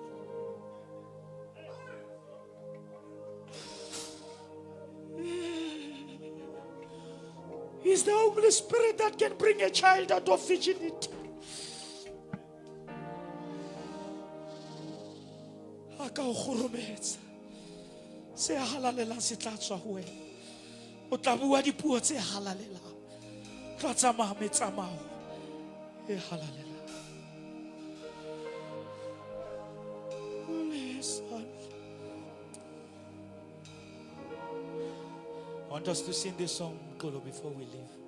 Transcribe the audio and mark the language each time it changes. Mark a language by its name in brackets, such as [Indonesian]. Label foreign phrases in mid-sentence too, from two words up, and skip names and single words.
[English] It's the Holy Spirit that can bring a child out of virginity. [Southern Sotho] Aka o khorometsa se halalela se tla tswa ho wena. O tla bua dipuo tse halalelang. [English] I want us to sing this song, Golo, before we leave.